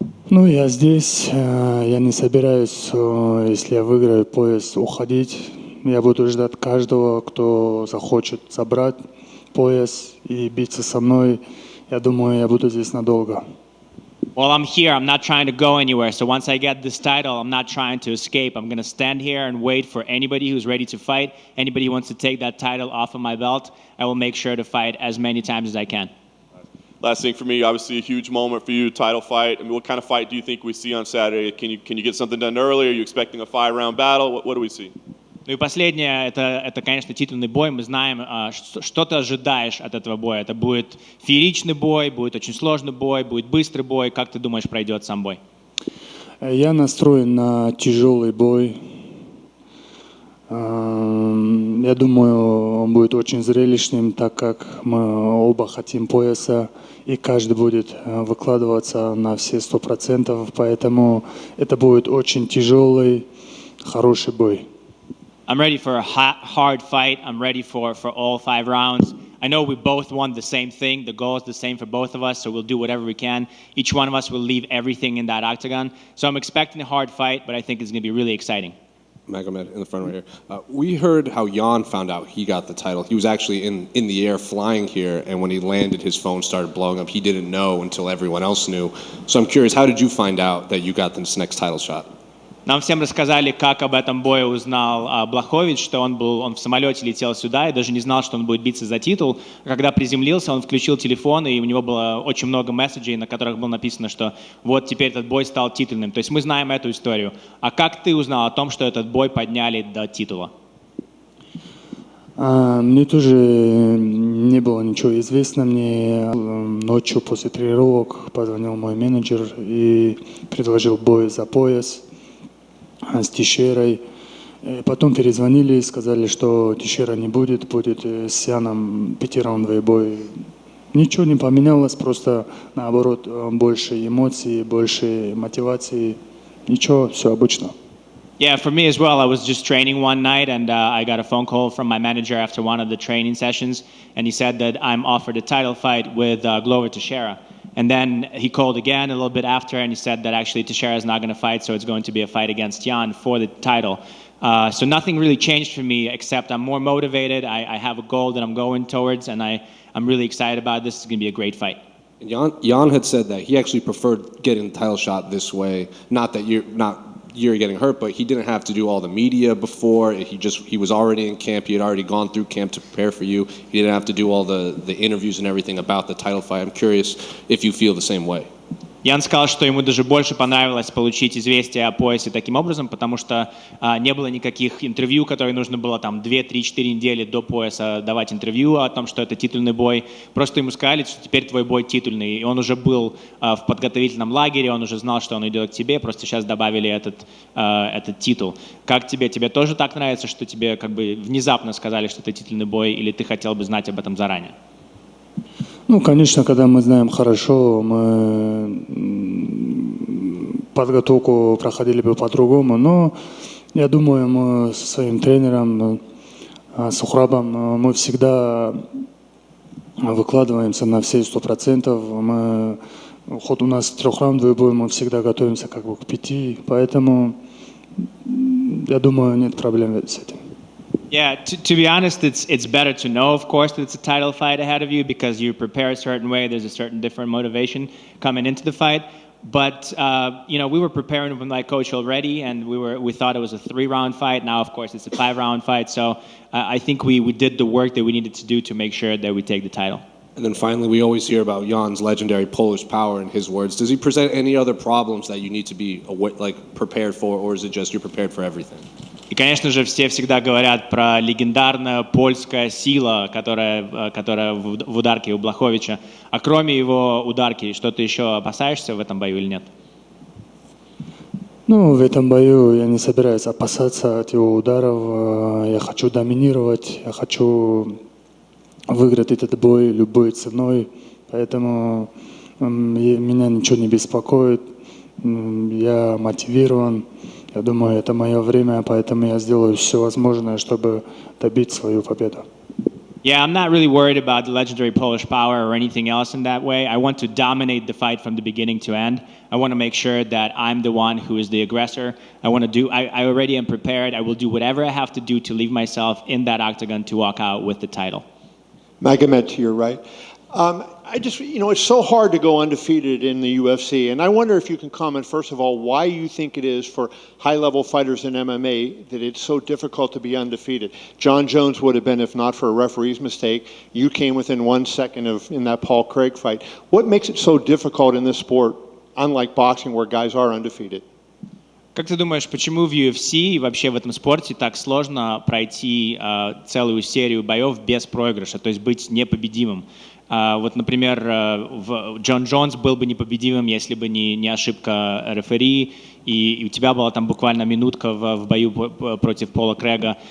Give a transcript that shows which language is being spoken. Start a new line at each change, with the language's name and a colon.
Russian: Ну, я здесь, я не собираюсь, если я выиграю пояс, уходить. Я буду ждать каждого, кто захочет забрать пояс и биться со мной. Я думаю, я буду здесь надолго.
English: Well, I'm here. I'm not trying to go anywhere. So once I get this title, I'm not trying to escape. I'm going to stand here and wait for anybody who's ready to fight. Anybody who wants to take that title off of my belt, I will make sure to fight as many times as I can. Last thing for me, obviously a huge moment for you, title fight. I mean, what kind of fight do you think we see on Saturday? Can you get something done early? Are you expecting a 5-round battle? What do we see?
Russian: Ну и последнее, это, конечно, титульный бой. Мы знаем, что ты ожидаешь от этого боя. Это будет фееричный бой, будет очень сложный бой, будет быстрый бой. Как ты думаешь, пройдет сам бой? Я настроен на тяжелый бой. Я думаю, он будет очень зрелищным, так как мы оба хотим пояса, и каждый будет выкладываться на все 100%, поэтому это будет очень тяжелый, хороший бой.
English: I'm ready for a hard fight. I'm ready for all 5 rounds. I know we both want the same thing. The goal is the same for both of us, so we'll do whatever we can. Each one of us will leave everything in that octagon. So I'm expecting a hard fight, but I think it's going to be really exciting. Magomed in the front right here. We heard how Jan found out he got the title. He was actually in the air flying here, and when he landed, his phone started blowing up. He didn't know until everyone else knew. So I'm curious, how did you find out that you got this next title shot?
Russian: Нам всем рассказали, как об этом бое узнал Блachowicz, что он в самолете летел сюда и даже не знал, что он будет биться за титул. Когда приземлился, он включил телефон, и у него было очень много месседжей, на которых было написано, что вот теперь этот бой стал титульным. То есть мы знаем эту историю. А как ты узнал о том, что этот бой подняли до титула? Мне тоже не было ничего известно. Мне ночью после тренировок позвонил мой менеджер и предложил бой за пояс с Тейшейрой. Потом перезвонили и сказали, что Тейшейра не будет, будет с Яном 5-раундовый бой. Ничего не поменялось, просто наоборот больше эмоций, больше мотивации. Ничего, все обычно.
English: Yeah, for me as well, I was just training one night and I got a phone call from my manager after one of the training sessions, and he said that I'm offered a title fight with Glover Teixeira. And then he called again a little bit after and he said that actually Teixeira is not going to fight, so it's going to be a fight against Jan for the title. So nothing really changed for me except I'm more motivated. I have a goal that I'm going towards, and I'm really excited about this. It's going to be a great fight. And Jan had said that he actually preferred getting the title shot this way. Not that you're getting hurt, but he didn't have to do all the media before. He was already in camp. He had already gone through camp to prepare for you. He didn't have to do all the interviews and everything about the title fight. I'm curious if you feel the same way.
Russian: Ян сказал, что ему даже больше понравилось получить известие о поясе таким образом, потому что не было никаких интервью, которые нужно было там 2-3-4 недели до пояса давать интервью о том, что это титульный бой. Просто ему сказали, что теперь твой бой титульный. И он уже был в подготовительном лагере, он уже знал, что он идет к тебе, просто сейчас добавили этот титул. Как тебе? Тебе тоже так нравится, что тебе как бы внезапно сказали, что это титульный бой, или ты хотел бы знать об этом заранее? Ну, конечно, когда мы знаем хорошо, мы подготовку проходили бы по-другому, но я думаю, мы со своим тренером Сухрабом мы всегда выкладываемся на все 100%. Хоть у нас трехраундовый бой, мы всегда готовимся как бы к 5, поэтому я думаю, нет проблем с этим.
English: Yeah, to be honest, it's better to know, of course, that it's a title fight ahead of you because you prepare a certain way. There's a certain different motivation coming into the fight. But we were preparing with my coach already, and we thought it was a 3-round fight. Now, of course, it's a 5-round fight. So I think we did the work that we needed to do to make sure that we take the title. And then finally, we always hear about Jan's legendary Polish power, in his words. Does he present any other problems that you need to be prepared for, or is it just you're prepared for everything?
Russian: И, конечно же, все всегда говорят про легендарную польскую силу, которая в ударке у Блachowicza. А кроме его ударки, что-то еще опасаешься в этом бою или нет? Ну, в этом бою я не собираюсь опасаться от его ударов. Я хочу доминировать, я хочу выиграть этот бой любой ценой. Поэтому меня ничего не беспокоит. Я мотивирован. Я думаю, это мое время, поэтому я сделаю все возможное, чтобы добить свою победу.
English: Yeah, I'm not really worried about the legendary Polish power or anything else in that way. I want to dominate the fight from the beginning to end. I want to make sure that I'm the one who is the aggressor. I already am prepared. I will do whatever I have to do to leave myself in that octagon to walk out with the title. Magomed to your right. It's so hard to go undefeated in the UFC, and I wonder if you can comment, first of all, why you think it is for high-level fighters in MMA that it's so difficult to be undefeated. John Jones would have been if not for a referee's mistake. You came within 1 second in that Paul Craig fight. What makes it so difficult in this sport, unlike boxing where guys are undefeated?
Russian: Как ты думаешь, почему в UFC и вообще в этом спорте так сложно пройти целую серию боев без проигрыша, то есть быть непобедимым? Вот, например, Джон Джонс был бы непобедимым, если бы не ошибка рефери, и у тебя была там буквально минутка в бою против Пола Крэга.